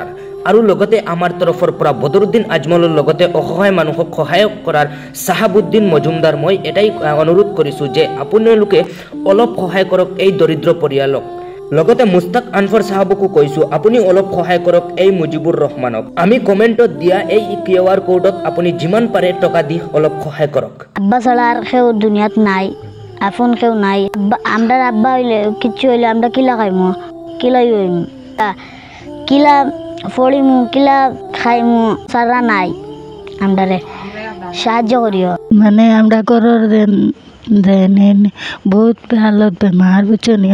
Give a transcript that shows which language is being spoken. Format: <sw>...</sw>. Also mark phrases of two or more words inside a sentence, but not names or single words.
<as>আৰু লগতে আমাৰ তৰফৰ পৰা বদৰুদ্দিন আজমলৰ লগতে অসহায় মানুহক সহায় কৰাৰ চাহাবুদ্দিন মজুমদাৰ মই এটাই অনুৰোধ কৰিছোঁ যে আপোনালোকে অলপ সহায় কৰক এই দৰিদ্ৰ পৰিয়ালক। লগতে মুস্তাক আনফৰ চাহাবকো কৈছোঁ আপুনি অলপ সহায় কৰক এই মুজিবুৰ ৰহমানক। আমি কমেণ্টত দিয়া এই QR কোডত আপুনি যিমান পাৰে টকা দি অলপ সহায় কৰক।</as> <syl>আব্বা ছাড়া আর কেউ দুনিয়াত নাই, আপন কেউ নাই। আমরা আব্বা হইলে কিচ্ছু হইলে আমরা কিলা খাইমু, কিলা হইমু, কিলা ফড়িমু, কিলা খাইমু, সারা নাই। আমরারে সাহায্য করিও। মানে আমরা ঘরের দেন বহুত ভালো বেমার বুঝছনি।</syl>